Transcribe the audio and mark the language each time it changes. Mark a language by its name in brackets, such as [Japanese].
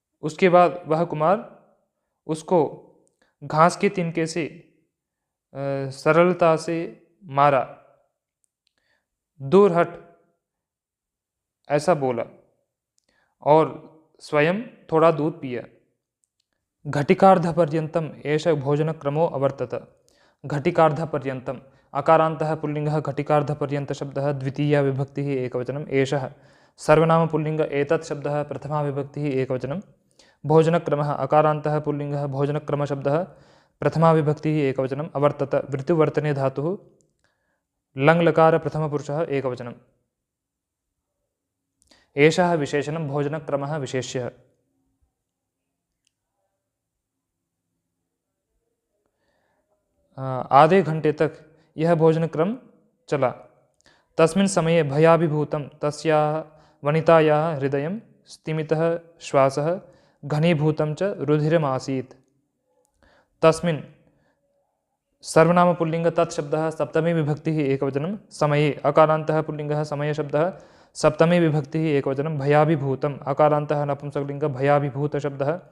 [Hindi] उसके बाद वह कुमार उसको घास के तिनके से सरलता से मारा। दूर हट ऐसा बोला और स्वयं थोड़ा दूध पिया। [Sanskrit] घटिकार्धपर्यन्तम् एष भोजनक्रमो अवर्तत। घटिकार्धपर्यन्तम् अकारान्तः पुल्लिङ्गः घटिकार्धपर्यन्तशब्दः द्वितीया विभक्तिः एकवचनम् एषः सर्वनामपुल्लिङ्ग एतत् शब्दः प्रथमा विभक्तिः एकवचनं भोजनक्रमः अकारान्तः पुल्लिङ्गः भोजनक्रमशब्दः प्रथमा विभक्तिः एकवचनम् अवर्तत। वृत्तिवर्तने धातुः लङ् लकार प्रथमपुरुषः एकवचनम्। एषः विशेषणं भोजनक्रमः विशेष्यः। [Hindi] आधे घंटे तक यह भोजनक्रम चला। [Sanskrit] तस्मिन् समये भयाभिभूतं तस्याः वनितायाः हृदयं स्तिमितः श्वासः घनीभूतं च रुधिरमासीत्। तस्मिन् सर्वनामपुल्लिङ्ग तत्शब्दः सप्तमी विभक्तिः एकवचनं समये अकारान्तः पुल्लिङ्गः समयशब्दः सप्तमी विभक्तिः एकवचनं भयाभिभूतम् अकारान्तः नपुंसकलिङ्ग भयाभिभूतशब्दः